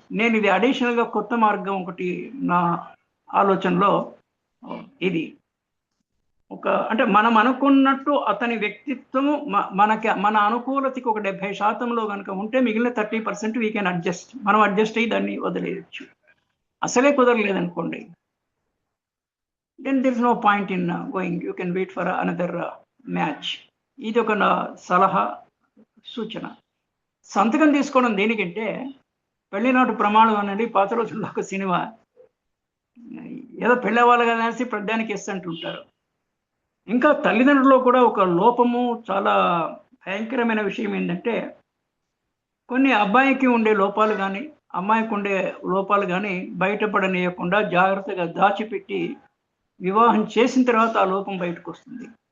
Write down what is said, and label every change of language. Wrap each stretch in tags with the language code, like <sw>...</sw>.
<te>నేను ఇది అడిషనల్గా కొత్త మార్గం ఒకటి నా ఆలోచనలో, ఇది ఒక అంటే మనం అనుకున్నట్టు అతని వ్యక్తిత్వము మన అనుకూలతకి ఒక 70%లో కనుక ఉంటే మిగిలిన 30%</te> <en>We can adjust.</en> <te>మనం అడ్జస్ట్ అయ్యి దాన్ని వదిలేయచ్చు. అసలే కుదరలేదనుకోండి,</te> <en>then there is no point in going. You can wait for another match.</en> <te>ఇది ఒక నా సలహా, సూచన. సంతకం తీసుకోవడం దేనికంటే, పెళ్లినాటి ప్రమాణం అనేది పాత రోజుల్లో ఒక సినిమా, ఏదో పెళ్ళవాళ్ళు కదా అనేసి ప్రధానికి ఇస్తుంటుంటారు. ఇంకా తల్లిదండ్రుల్లో కూడా ఒక లోపము, చాలా భయంకరమైన విషయం ఏంటంటే, కొన్ని అబ్బాయికి ఉండే లోపాలు కానీ అమ్మాయికి ఉండే లోపాలు కానీ బయటపడనీయకుండా జాగ్రత్తగా దాచిపెట్టి వివాహం చేసిన తర్వాత ఆ లోపం బయటకు వస్తుంది.</te>